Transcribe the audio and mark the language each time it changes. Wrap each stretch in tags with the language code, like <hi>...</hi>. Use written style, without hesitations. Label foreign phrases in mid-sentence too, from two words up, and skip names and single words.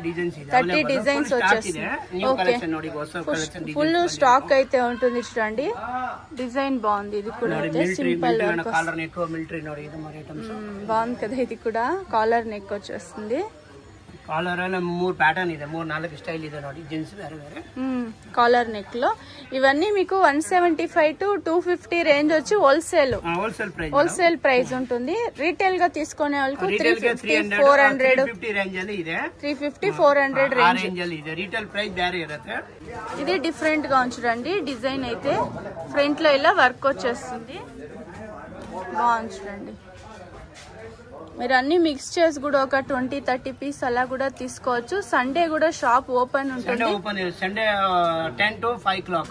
<te>డిజైన్స్ వచ్చేస్తుంది. ఫుల్ స్టాక్ అయితే ఉంటుంది చూడండి. డిజైన్ బాగుంది. ఇది కూడా సింపుల్ బాగుంది కదా. ఇది కూడా</te> <en>collar neck</en> <te>వచ్చేస్తుంది.</te> <kn>కాలర్ 3 ప్యాటర్న్ ಇದೆ. 3-4 స్టైల్ ಇದೆ ನೋಡಿ.</kn> <te>జీన్స్ వేరే వేరే</te> <en>collar neck</en> <te>లో. ఇవన్నీ మీకు 175 to 250 రేంజ్ వచ్చి హోల్సేల్ ప్రైస్ ఉంటుంది. రీటైల్ గా తీసుకునే వాళ్ళకి 350-400</te> <kn>రేంజ్ ಅಲ್ಲಿ ಇದೆ.</kn> <te>350-400 రేంజ్</te> <kn>ಇದೆ.</kn> <en>retail price</en> <kn>ಬೇರೆ ಇರುತ್ತೆ.</kn> <te>ఇది డిఫరెంట్ గా ఉంచండి. డిజైన్ అయితే ఫ్రంట్ లో ఇలా వర్క్ వచ్చేస్తుంది. బాగుంది చూడండి. మీరు అన్ని మిక్స్ చేసి కూడా ఒక 20-30 పీస్ అలా కూడా తీసుకోవచ్చు. సండే కూడా షాప్ ఓపెన్ ఉంటుంది. సండే 10 to 5 o'clock.</te>